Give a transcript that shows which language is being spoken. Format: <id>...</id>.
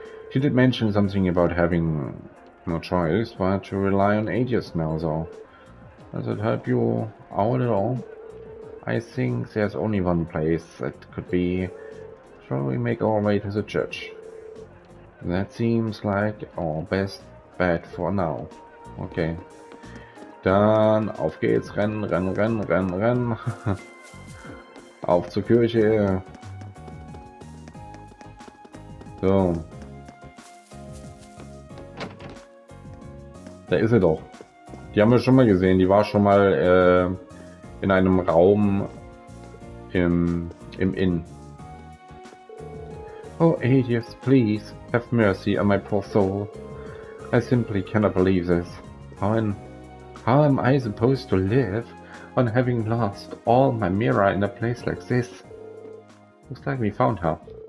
<en>She did mention something about having no choice but to rely on agents now though. Does it help you out at all? I think there's only one place that could be. Shall we make our way to the church? That seems like our best bet for now. Okay.</en> <de>Dann auf geht's, rennen, rennen, rennen, rennen, rennen. Auf zur Kirche. So. Da ist sie doch. Die haben wir schon mal gesehen. Die war schon mal in einem Raum im Inn.</de> <en>Oh, Aetius, please, have mercy on my poor soul. I simply cannot believe this. How am I supposed to live on having lost all my mirror in a place like this? Looks like we found her.</en>